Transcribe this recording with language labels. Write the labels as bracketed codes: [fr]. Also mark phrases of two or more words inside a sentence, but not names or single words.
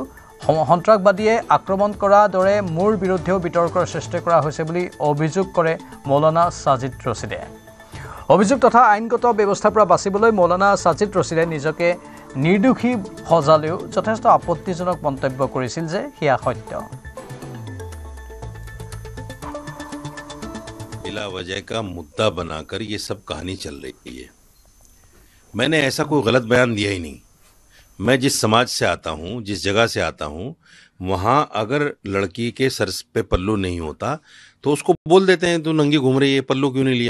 [as] সন্ত্ৰাসবাদীয়ে আক্ৰমণ কৰাৰ দৰে মোৰ বিৰুদ্ধেও বিতৰ্কৰ সৃষ্টি কৰা হৈছে বুলি অভিযোগ কৰে মৌলানা সাজিদ ৰছিদে। অভিযোগ তথা আইনগত ব্যৱস্থাৰ পৰা বাচিবলৈ মৌলানা সাজিদ ৰছিদে নিজকে নিৰ্দোষী সজালেও যথেষ্ট আপত্তিজনক মন্তব্য কৰিছিল যে সেয়া সত্য। [hi] बिला वजह का मुद्दा बनाकर ये सब कहानी चल रही है। मैंने ऐसा कोई गलत बयान दिया ही नहीं। मैं जिस समाज से आता हूँ, जिस जगह से आता हूँ, वहाँ अगर लड़की के सर पे पल्लू नहीं होता तो उसको बोल देते हैं तू नंगी घूम रही है, पल्लू क्यों नहीं लिया।